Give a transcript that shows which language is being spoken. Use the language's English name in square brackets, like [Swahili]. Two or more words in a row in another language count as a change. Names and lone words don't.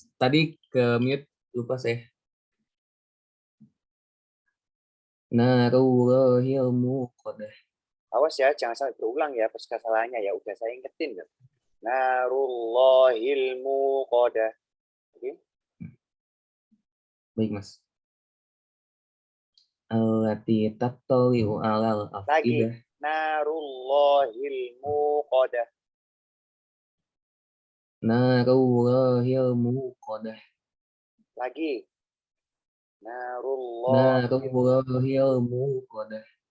[Indonesian] Tadi ke mute. Lupa saya. [Arabic] Narullahil muqadah. [Indonesian] Awas ya, jangan sampai berulang ya pas kesalahannya ya. Udah saya ingetin kan. [Arabic] Narullahil muqadah. [Indonesian] Oke. Baik, Mas. [Arabic] Allati tattali'u alal [Indonesian] Lagi. [Arabic] afidah. Narullahil muqadah. Narullahil muqadah. [Indonesian] Lagi. Narullahil. [Arabic] Narullahil muqadah.